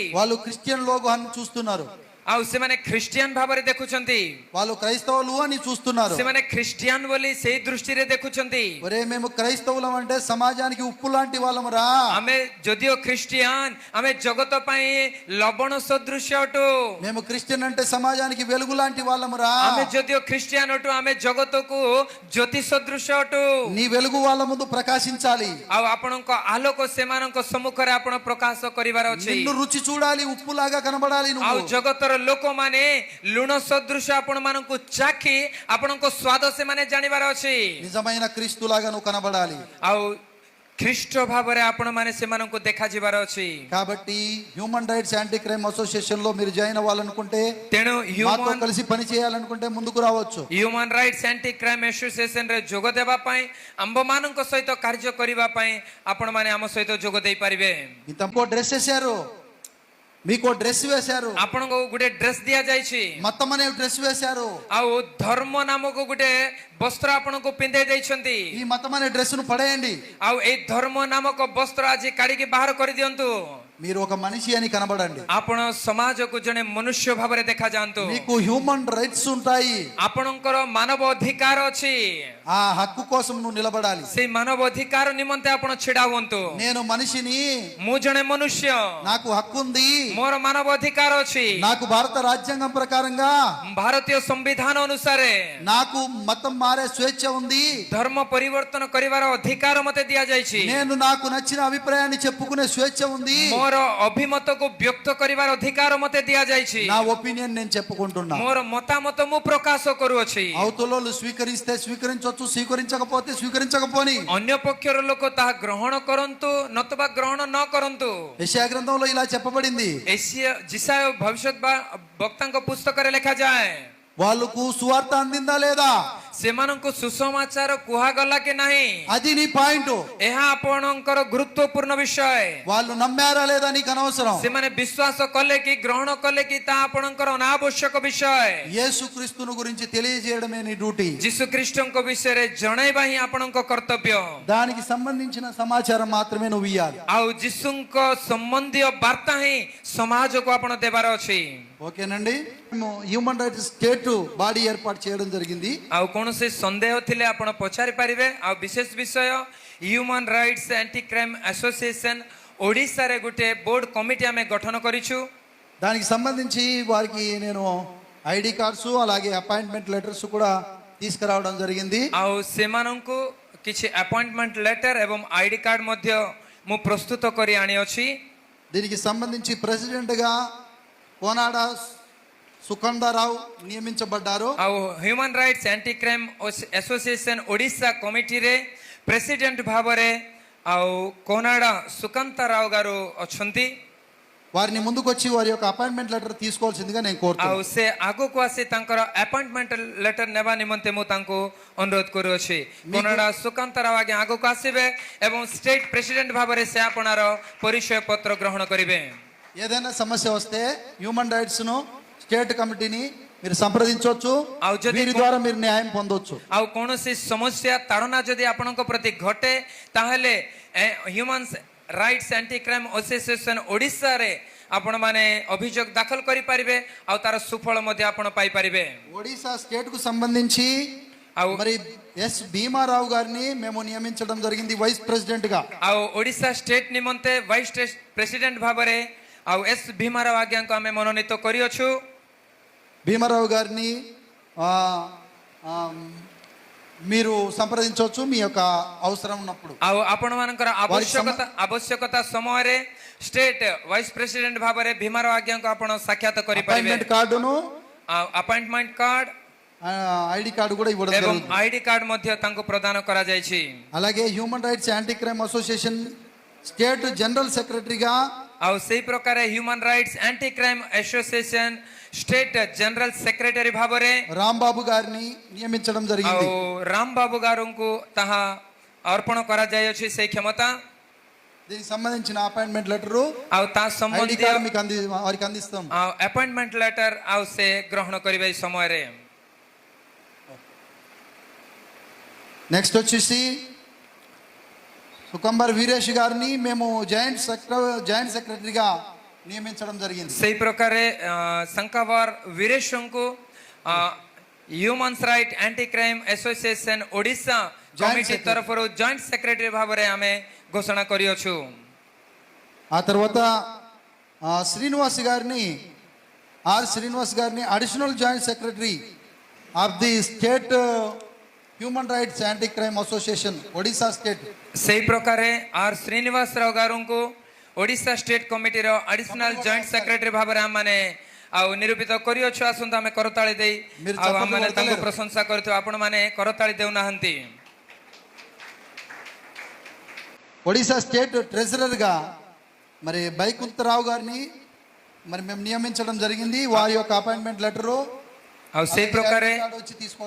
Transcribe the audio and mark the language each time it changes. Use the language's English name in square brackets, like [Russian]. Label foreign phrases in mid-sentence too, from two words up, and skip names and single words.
[Telugu] వాళ్ళు క్రిస్టియన్ లోగో అని చూస్తున్నారు, [Odia] ଆଉ ସେମାନେ ଖ୍ରୀଷ୍ଟିଆନ ଭାବରେ ଦେଖୁଛନ୍ତି, [Telugu] వాళ్ళు క్రైస్తవులు అని చూస్తున్నారు. [Odia] ସେମାନେ ଖ୍ରୀଷ୍ଟିଆନ ବୋଲି ସେଇ ଦୃଷ୍ଟିରେ ଦେଖୁଛନ୍ତି। [Telugu] ఒరే మేము క్రైస్తవులం అంటే సమాజానికి ఉప్పు లాంటి వాళ్ళము రా. [Odia] ଆମେ ଯଦିଓ ଖ୍ରୀଷ୍ଟିଆନ ଆମେ ଜଗତ ପାଇଁ ଲବଣ ସଦୃଶ୍ୟ ଅଟୁ। [Telugu] మేము క్రిస్టియన్ అంటే సమాజానికి వెలుగు లాంటి వాళ్ళము రా. [Odia] ଆମେ ଯଦିଓ ଖ୍ରୀଷ୍ଟିଆନ ଅଟୁ ଆମେ ଜଗତକୁ ଜ୍ୟୋତି ସଦୃଶ୍ୟ ଅଟୁ। [Telugu] నీ వెలుగు వాళ్ళ ముందు ప్రకాశించాలి. [Odia] ଆଉ ଆପଣଙ୍କ ଆଲୋକ ସେମାନଙ୍କ ସମ୍ମୁଖରେ ଆପଣ ପ୍ରକାଶ କରିବାର ଅଛି। [Telugu] నిన్ను రుచి చూడాలి, ఉప్పులాగా కనబడాలి [Odia] ଆଉ [Telugu] నువ్వు. [Odia] ଜଗତର ଲୋକମାନେ ଲୁଣ ସଦୃଶ ଆପଣମାନଙ୍କୁ ଚାଖି ଆପଣଙ୍କ ସ୍ୱାଦ ସେମାନେ ଜାଣିବାର ଅଛି। [Telugu] నిజమైన క్రీస్తులాగా నువ్వు కనబడాలి. [Odia] ଆଉ ଖ୍ରୀଷ୍ଟ ଭାବରେ ଆପଣମାନେ ସେମାନଙ୍କୁ ଦେଖାଯିବାର ଅଛି। [Telugu] కాబట్టి హ్యూమన్ రైట్స్ యాంటీ క్రైమ్ అసోసియేషన్ లో మీరు జాయిన్ అవ్వాలనుకుంటే, [Odia] ତେଣୁ [Telugu] మాతో కలిసి పని చేయాలనుకుంటే ముందుకు రావచ్చు. [Odia] ହ୍ୟୁମାନ ରାଇଟ୍ସ ଆଣ୍ଟି କ୍ରାଇମ ଆସୋସିଏସନରେ ଯୋଗ ଦେବା ପାଇଁ ଆମ୍ଭମାନଙ୍କ ସହିତ କାର୍ଯ୍ୟ କରିବା ପାଇଁ ଆପଣମାନେ ଆମ ସହିତ ଯୋଗ ଦେଇପାରିବେ। [Telugu] ఇంతకో డ్రెస్ వేశారు, మీకు డ్రెస్ వేశారు, [Odia] ଆପଣଙ୍କୁ ଗୋଟେ ଡ୍ରେସ୍ ଦିଆଯାଇଛି, [Telugu] మతం అనే డ్రెస్ వేశారు. [Odia] ଆଉ ଧର୍ମ ନାମକ ଗୋଟେ ବସ୍ତ୍ର ଆପଣଙ୍କୁ ପିନ୍ଧେଇ ଦେଇଛନ୍ତି। [Telugu] ఈ మతం అనే డ్రెస్ ను పడేయండి. [Odia] ଆଉ ଏଇ ଧର୍ମ ନାମକ ବସ୍ତ୍ର ଆଜି କାଢିକି ବାହାର କରିଦିଅନ୍ତୁ। [Telugu] మీరు ఒక మనిషి అని కనబడండి. [Odia] ଆପଣ ସମାଜକୁ ଜଣେ ମନୁଷ୍ୟ ଭାବରେ ଦେଖାଯାଆନ୍ତୁ। [Telugu] మీకు [English] human rights [Telugu] ఉంటాయి. [Odia] ଆପଣଙ୍କର ମାନବ ଅଧିକାର ଅଛି, [Telugu] ఆ హక్కు కోసం నువ్వు నిలబడాలి. [Odia] ସେଇ ମାନବ ଅଧିକାର ନିମନ୍ତେ ଆପଣ ଛିଡା ହୁଅନ୍ତୁ। [Telugu] నేను మనిషిని, [Odia] ମୁଁ ଜଣେ ମନୁଷ୍ୟ, [Telugu] నాకు హక్కు ఉంది, [Odia] ମୋର ମାନବ ଅଧିକାର ଅଛି। [Telugu] నాకు భారత రాజ్యాంగం ప్రకారంగా [Odia] ଭାରତୀୟ ସମ୍ବିଧାନ ଅନୁସାରେ [Telugu] నాకు మతం మారే స్వేచ్ఛ ఉంది. [Odia] ଧର୍ମ ପରିବର୍ତ୍ତନ କରିବାର ଅଧିକାର ମତେ ଦିଆଯାଇଛି। [Telugu] నేను నాకు నచ్చిన అభిప్రాయాన్ని చెప్పుకునే స్వేచ్ఛ ఉంది. [Odia] ମୋର ଅଭିମତକୁ ବ୍ୟକ୍ତ କରିବାର ଅଧିକାର ମତେ ଦିଆଯାଇଛି। [Telugu] నా ఒపీనియన్ నేను చెప్పుకుంటున్నా. [Odia] ମୋର ମତାମତ ମୁଁ ପ୍ରକାଶ କରୁଅଛି। [Telugu] అవతలలో స్వీకరిస్తే స్వీకరించవచ్చు, స్వీకరించకపోతే స్వీకరించకపోని. [Odia] ଅନ୍ୟ ପକ୍ଷର ଲୋକ ତାହା ଗ୍ରହଣ କରନ୍ତୁ ନତବା ଗ୍ରହଣ ନ କରନ୍ତୁ। [Telugu] యెషయా గ్రంథంలో ఇలా చెప్పబడింది, [Odia] ଜିସାୟ ଭବିଷ୍ୟତ ବକ୍ତାଙ୍କ ପୁସ୍ତକରେ ଲେଖାଯାଏ, [Telugu] వాళ్ళకు సువార్త అందిందా లేదా? [Odia] ସେମାନଙ୍କୁ ସୁସମାଚାର କୁହାଗଲା କି ନାହିଁ [Telugu] అది నీ పాయింట్. [Odia] ଏହା ଆପଣଙ୍କର ଗୁରୁତ୍ୱପୂର୍ଣ୍ଣ ବିଷୟ [Telugu] వాళ్ళు నమ్మారా లేదా నీకు అనవసరం. [Odia] ସେମାନେ ବିଶ୍ୱାସ କଲେ କି ଗ୍ରହଣ କଲେ କି ତାହା ଆପଣଙ୍କର ଅନାବଶ୍ୟକ ବିଷୟ [Telugu] యేసుక్రీస్తును గురించి తెలియజేయడమే నీ డ్యూటీ. [Odia] ଯୀଶୁ ଖ୍ରୀଷ୍ଟଙ୍କ ବିଷୟରେ ଜଣାଇବା ହିଁ ଆପଣଙ୍କ କର୍ତ୍ତବ୍ୟ [Telugu] దానికి సంబంధించిన సమాచారం మాత్రమే నువ్వు ఇయ్యాలి. [Odia] ଆଉ ଯୀଶୁଙ୍କ ସମ୍ବନ୍ଧୀୟ ବାର୍ତ୍ତା ହିଁ ସମାଜକୁ ଆପଣ ଦେବାର ଅଛି [Telugu] ఓకేనండి. మేము [English] human rights state body [Telugu] ఏర్పాటు చేయడం జరిగింది. [Odia] ଆଉ କୌଣସି ସନ୍ଦେହ ଥିଲେ ଆପଣ ପଚାରି ପାରିବେ ଆଉ ବିଶେଷ ବିଷୟ ହ୍ୟୁମାନ ରାଇଟ୍ସ ଆଣ୍ଟି କ୍ରାଇମ୍ ଆସୋସିଏସନ ଓଡ଼ିଶାରେ ଗୋଟେ [English] board committee [Odia] ଆମେ ଗଠନ କରିଛୁ [Telugu] దానికి సంబంధించి వారికి నేను [English] ID cards [Telugu] అలాగే [English] appointment letters [Telugu] కూడా తీసుకురావడం జరిగింది. [Odia] ଆଉ ସେମାନଙ୍କୁ କିଛି [English] appointment letter [Odia] ଏବଂ [English] ID card [Odia] ମଧ୍ୟ ମୁଁ ପ୍ରସ୍ତୁତ କରି ଆଣିଅଛି [Telugu] దీనికి సంబంధించి ప్రెసిడెంట్ గా కోనాడ సుఖందారావు నియమించబడ్డారు. [Odia] ଆଉ ହ୍ୟୁମାନ ରାଇଟ୍ସ ଆଣ୍ଟି କ୍ରାଇମ୍ ଆସୋସିଏସନ ଓଡ଼ିଶା କମିଟିରେ ପ୍ରେସିଡେଣ୍ଟ ଭାବରେ ଆଉ କୋନାଡା ସୁକାନ୍ତ ରାଓ ଗାରୁ ଅଛନ୍ତି [Telugu] వారిని ముందుకు వచ్చి వారి యొక్క [English] appointment letter [Telugu] తీసుకోవాల్సిందిగా నేను [Odia] ଆଉ [Telugu] కోరుతున్నాను. [Odia] ସେ ଆଗକୁ ଆସି ତାଙ୍କର [English] appointment letter [Odia] ନେବା ନିମନ୍ତେ ମୁଁ ତାଙ୍କୁ ଅନୁରୋଧ କରୁଅଛି କୋନାଡା ସୁକାନ୍ତ ରାଓ ଆଜ୍ଞା ଆଗକୁ ଆସିବେ ଏବଂ [English] state president [Odia] ଭାବରେ ସେ ଆପଣାର ପରିଚୟ ପତ୍ର ଗ୍ରହଣ କରିବେ [Telugu] ఏదైనా సమస్య వస్తే [English] human rights [Telugu] ను స్టేట్ కమిటీని మీరు సంప్రదించవచ్చు. [Odia] ଆଉ ଯଦି [Telugu] వీరి ద్వారా మీరు న్యాయం పొందొచ్చు. [Odia] ଆଉ କୌଣସି ସମସ୍ୟା ତାଡ଼ନା ଯଦି ଆପଣଙ୍କ ପ୍ରତି ଘଟେ ତାହେଲେ ହ୍ୟୁମାନ ରାଇଟ୍ସ ଆଣ୍ଟି କ୍ରାଇମ୍ ଆସୋସିଏସନ ଓଡ଼ିଶାରେ ଆପଣମାନେ ଅଭିଯୋଗ ଦାଖଲ କରିପାରିବେ ଆଉ ତାର ସୁଫଳ ମଧ୍ୟ ଆପଣ ପାଇପାରିବେ [Telugu] ఒడిశా స్టేట్ కు సంబంధించి [Odia] ଆଉ [Telugu] మరి ఎస్ భీమారావు గారిని మేము నియమించడం జరిగింది [English] vice president [Telugu] గా. [Odia] ଆଉ ଓଡ଼ିଶା ଷ୍ଟେଟ ନିମନ୍ତେ [English] vice president [Odia] ଭାବରେ ଆଉ ଏସ୍ ଭୀମାରାव ଆଜ୍ଞାଙ୍କୁ ଆମେ ମନୋନୀତ କରିଅଛୁ [Telugu] భీమారావు గారిని మీరు సంప్రదించవచ్చు మీ యొక్క అవసరం ఉన్నప్పుడు. [Odia] ଆଉ ଆପଣମାନଙ୍କର ଆବଶ୍ୟକତା ସମୟରେ [English] state vice president [Odia] ଭାବରେ ଭୀମାରାव ଆଜ୍ଞାଙ୍କୁ ଆପଣ ସାକ୍ଷାତ କରିପାରିବେ [Telugu] అపాయింట్మెంట్ కార్డును [English] appointment card ID card [Telugu] కూడా ఇవ్వడం [Odia] ଏବଂ [Telugu] జరుగుతుంది. [English] ID card [Odia] ମଧ୍ୟ ତାଙ୍କୁ ପ୍ରଦାନ କରାଯାଇଛି [Telugu] అలాగే హ్యూమన్ రైట్స్ యాంటీ క్రైమ్ అసోసియేషన్ స్టేట్ జనరల్ సెక్రటరీగా [Odia] ଆଉ ସେଇ ପ୍ରକାର ହ୍ୟୁମାନ ରାଇଟ୍ସ ଆଣ୍ଟି କ୍ରାଇମ୍ ଆସୋସିଏସନ [English] state general secretary [Odia] ଭାବରେ [Telugu] రాంబాబు గారిని నియమించడం జరిగింది. [Odia] ଆଉ ରାମ ବାବୁ ଗାରୁଙ୍କୁ ତାହା ଅର୍ପଣ କରାଯାଇଅଛି ସେଇ କ୍ଷମତା [Telugu] దీనికి సంబంధించిన [English] appointment letter [Odia] ଆଉ ତା [Telugu] ఐడి [Odia] ସମ୍ବନ୍ଧୀୟ [Telugu] కార్డు మీకు వారికి అందిస్తాం. [English] appointment letter [Odia] ଆଉ ସେ ଗ୍ରହଣ କରିବେ ଏଇ ସମୟରେ [Telugu] నెక్స్ట్ వచ్చేసి సుకంబర్ వీరేష్ గారిని మేము జాయింట్ సెక్రటరీగా నియమించడం జరిగింది. [Odia] ସେଇ ପ୍ରକାରେ ଶଙ୍କାବାର ବୀରେଶଙ୍କୁ ହ୍ୟୁମାନ୍ସ ରାଇଟ୍ ଆଣ୍ଟି କ୍ରାଇମ୍ ଆସୋସିଏସନ ଓଡ଼ିଶା କମିଟି ତରଫରୁ [English] joint secretary [Odia] ଭାବରେ ଆମେ ଘୋଷଣା କରିଅଛୁ [Telugu] ఆ తర్వాత శ్రీనివాస్ గారిని శ్రీనివాస్ గారిని [English] additional joint secretary of the state [Telugu] హ్యూమన్ రైట్స్ యాంటీ క్రైమ్ అసోసియేషన్ ఒడిశా స్టేట్. [Odia] ସେଇ ପ୍ରକାରେ ଶ୍ରୀନିବାସ ରାଓ ଗାରୁଙ୍କୁ ଓଡ଼ିଶା ଷ୍ଟେଟ କମିଟିର [English] additional joint secretary [Odia] ଭାବରେ ଆମମାନେ ଆଉ ନିରୂପିତ କରିଅଛୁ ଆସନ୍ତୁ ଆମେ କରତାଳି ଦେଇ ଆଉ ଆମମାନେ ତାଙ୍କୁ ପ୍ରଶଂସା କରିଥାଉ ଆପଣମାନେ କରତାଳି ଦେଉନାହାନ୍ତି. [Telugu] ఒడిశా [English] state treasurer [Telugu] గా మరి బైకుంతరావు గారిని మరి మేము నియమించడం జరిగింది. వారి యొక్క [English] appointment letter [Odia] ଆଉ ସେଇ ପ୍ରକାରେ [Telugu] వచ్చి తీసుకోవాలి.